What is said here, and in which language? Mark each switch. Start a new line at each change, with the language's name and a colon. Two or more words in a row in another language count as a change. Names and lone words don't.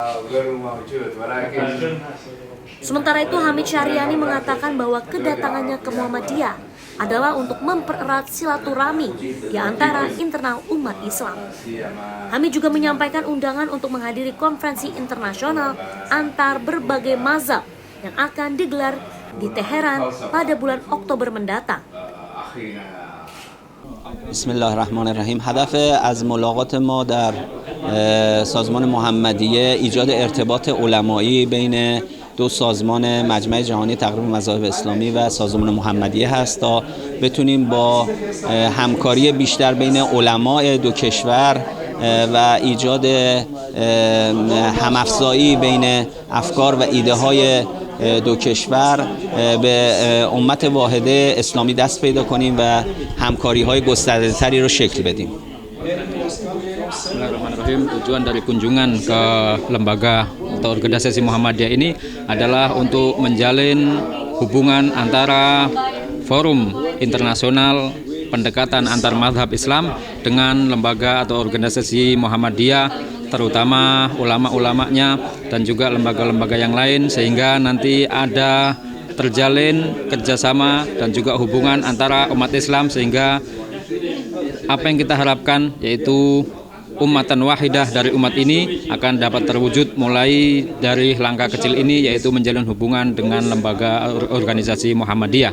Indonesian: Sementara itu Hamid Syahriani mengatakan bahwa kedatangannya ke Muhammadiyah adalah untuk mempererat silaturahmi di antara internal umat Islam. Hamid juga menyampaikan undangan untuk menghadiri konferensi internasional antar berbagai mazhab yang akan digelar di Teheran pada bulan Oktober mendatang.
Arabic: بسم الله الرحمن الرحيم.
Persian: هدف از ملاقات ما در سازمان محمدیه ایجاد ارتباط علمایی بین دو سازمان مجمع جهانی تقریب مذاهب اسلامی و سازمان محمدیه هست تا بتونیم با همکاری بیشتر بین علمای دو کشور و ایجاد همافزایی بین افکار و ایده های دو کشور به امت واحده اسلامی دست پیدا کنیم و همکاری های گسترده تری رو شکل بدیم.
Arabic: بسم الله الرحمن الرحيم.
Indonesian: Tujuan dari kunjungan ke lembaga atau organisasi Muhammadiyah ini adalah untuk menjalin hubungan antara forum internasional pendekatan antar mazhab Islam dengan lembaga atau organisasi Muhammadiyah, terutama ulama-ulamanya dan juga lembaga-lembaga yang lain, sehingga nanti ada terjalin kerjasama dan juga hubungan antara umat Islam, sehingga apa yang kita harapkan yaitu
Arabic: أمة واحدة
Indonesian: dari umat ini akan dapat terwujud mulai dari langkah kecil ini, yaitu menjalin hubungan dengan lembaga organisasi Muhammadiyah.